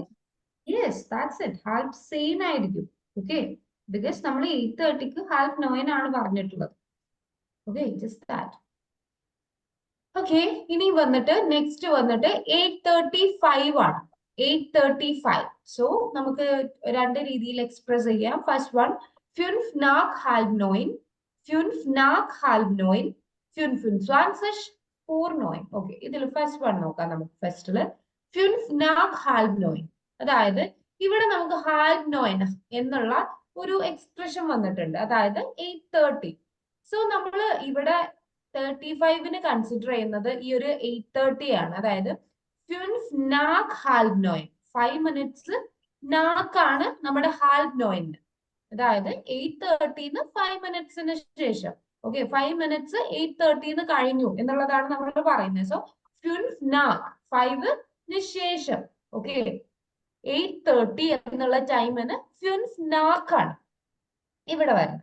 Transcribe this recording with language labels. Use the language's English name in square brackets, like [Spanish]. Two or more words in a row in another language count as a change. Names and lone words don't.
[English] yes, that's it, [Malayalam] halb 10 ആയിരിക്കും. [English] okay, because [Malayalam] നമ്മൾ 8:30-ക്ക് halb 9 ആണ് പറഞ്ഞിട്ടുള്ളത്. [English] okay, just that. [Malayalam] ഓക്കെ, ഇനി വന്നിട്ട് നെക്സ്റ്റ് വന്നിട്ട് 8:35 ആണ്. 8:35. സോ നമുക്ക് രണ്ട് രീതിയിൽ എക്സ്പ്രസ് ചെയ്യാം. [English] first one, [German] 5 nach halb 9, 5 nach halb 9, 25 vor 9. [Malayalam] ഓക്കെ, ഇതിൽ [English] first one [Malayalam] നോക്കാം നമുക്ക്. ഫസ്റ്റില് 5 [German] nach halb [Malayalam] 9, അതായത് ഇവിടെ നമുക്ക് halb 9 എന്നുള്ള ഒരു എക്സ്പ്രഷൻ വന്നിട്ടുണ്ട്, അതായത് 8:30. സോ നമ്മൾ ഇവിടെ 35-ന് കൺസിഡർ ചെയ്യുന്നത് ഈ ഒരു 8:30 ആണ്. അതായത് 5 [German] nach halb [Malayalam] 9, 5 minutes നാക്കാണ് നമ്മുടെ halb 9. അതായത് 8:30-ന് 5 minutes-ന് ശേഷം ഓക്കെ 5 മിനിറ്റ്സ് 8:30 കഴിഞ്ഞു എന്നുള്ളതാണ് നമ്മൾ പറയുന്നത്. സോ 5 nach 5 ശേഷം ഓക്കെ 8:30 എന്നുള്ള ടൈമിന് 5 nach ആണ് ഇവിടെ വരുന്നത്.